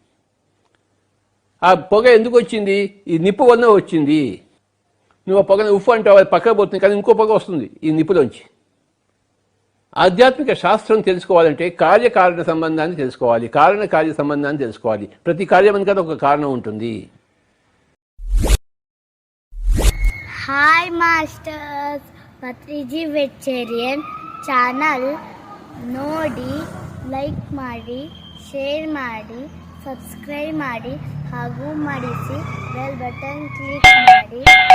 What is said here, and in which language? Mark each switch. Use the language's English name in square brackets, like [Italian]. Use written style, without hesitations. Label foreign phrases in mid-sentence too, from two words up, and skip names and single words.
[Telugu] ఆ పొగ ఎందుకు వచ్చింది? ఈ నిప్పు వలన వచ్చింది. నువ్వు ఆ పొగను ఉప్పు అంటావు, అది పక్కకు పోతుంది, కానీ ఇంకో పొగ వస్తుంది ఈ నిప్పులోంచి. ఆధ్యాత్మిక శాస్త్రం తెలుసుకోవాలంటే కార్యకారణ సంబంధాన్ని తెలుసుకోవాలి, కారణ కార్య సంబంధాన్ని తెలుసుకోవాలి. ప్రతి కార్యం కదా ఒక కారణం ఉంటుంది. [English] hi masters, [Kannada] ಪತ್ರಿಜಿ [English] vegetarian channel [Kannada] ನೋಡಿ, ಲೈಕ್ ಮಾಡಿ, ಶೇರ್ ಮಾಡಿ, ಸಬ್ಸ್ಕ್ರೈಬ್ ಮಾಡಿ ಹಾಗೂ ಮಾಡಿಸಿ [English] bell button click [Kannada] ಮಾಡಿ.